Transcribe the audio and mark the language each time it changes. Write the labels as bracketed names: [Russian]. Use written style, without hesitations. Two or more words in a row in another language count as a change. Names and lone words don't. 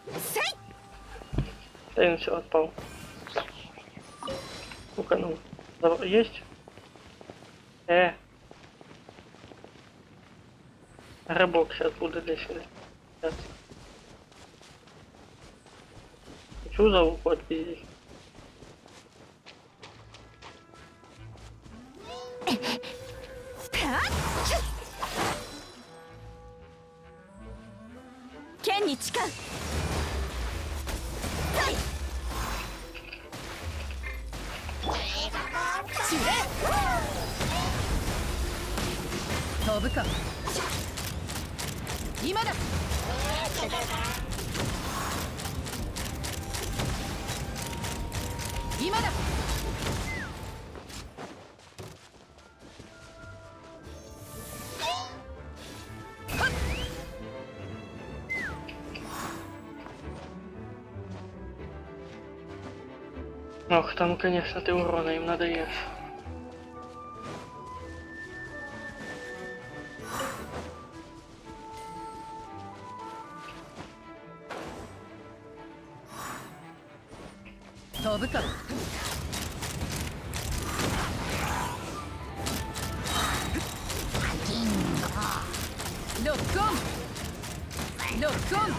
[Russian] Да он все отпал. Ну-ка, ну. Есть? Рыбок сейчас будет здесь. Сейчас. Хочу за уход здесь. [Japanese] 剣に誓う。飛ぶか。今だ。今だ。 [Russian] Ох, там, конечно, ты урона им надаешь. [Japanese] 飛ぶか。ロックオン。ロックオン。